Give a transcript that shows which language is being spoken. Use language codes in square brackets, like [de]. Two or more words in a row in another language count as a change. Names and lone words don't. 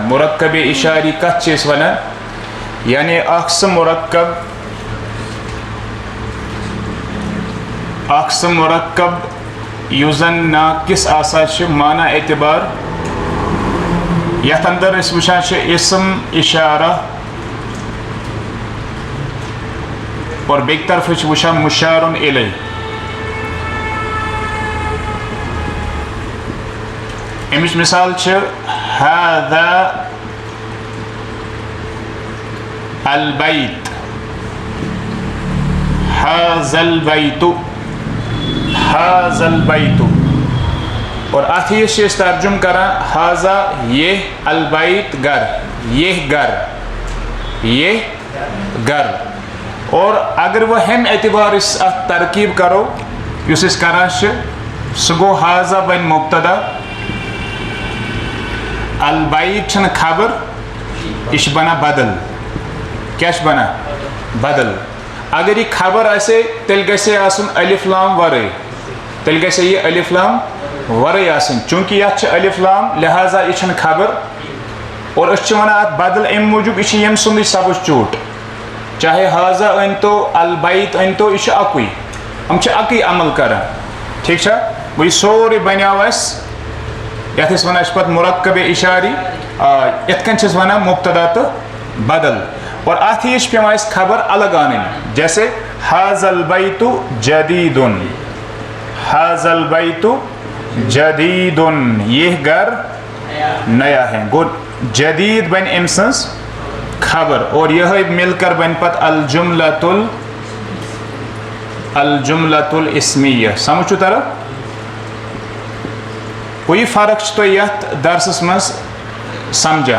[ks] مرکب اشاری کتھ چھِ أسۍ ونان؟ یعنی اکھ سُہ مرکب یُس زن ناقص آسان چھِ معنی اعتبار، یتھ اندر أسۍ وٕچھان چھِ اسم اشارہ اور بیٚکہِ طرفہٕ چھِ وٕچھان [ar] مشارun الیہ. [ks] امِچ مثال چھِ [ar] هذا البيت، هذا البيت، هذا البيت. [ks] اور اتھ ہی چھِ أسۍ ترجم کران هذا یہ، البيت گھر، [ur] یہ گھر، یہ گھر. [ks] اور اگر وہ ہمہِ اعتبار أسۍ اتھ ترکیب کرو یُس أسۍ کران چھِ سُہ گوٚو هذا بنہِ مبتدا، البيت چھنہٕ خبر، یہِ چھِ بنان بدل. کیٛاہ چھِ بنان؟ بدل. اگر یہِ خبر آسہِ تیٚلہِ گژھِ آسُن الف لام ورٲے، تیٚلہِ گژھِ یہِ الف لام ورٲے آسٕنۍ. چوٗنٛکہِ یتھ چھِ الف لام لہٰذا یہِ چھنہٕ خبر. اور أسۍ چھِ ونان اتھ بدل امہِ موٗجوٗب یہِ چھِ ییٚمہِ سُنٛدٕے سبسٹیوٗٹ. چاہے هذا أنۍتو البيت أنۍتو، یہِ چھُ اکُے، یِم چھِ اکٕے عمل کران. ٹھیٖک چھا؟ گوٚو یہِ سورُے بنیو اَسہِ یتھ أسۍ ونان چھِ پتہٕ مرکب اشاری. یتھ کٔنۍ چھِ أسۍ ونان مبتدا تہٕ بدل. اور اتھ ہی چھِ پیوان اَسہِ خبر الگ انٕنۍ. [ar] جیسے هذا البيت جديد، هذا البيت جديد، [ur] یہ گھر نیا ہے. [ks] گوٚو جدید بنہِ أمۍ سٕنٛز خبر اور یِہے [ur] مِل کر [ks] بنہِ پتہٕ [ar] الجملة الاسمیہ. [ks] سمجھ چھُ تران؟ گوٚو یہِ فرق چھِ تُہۍ یتھ درسس منٛز سمجھان.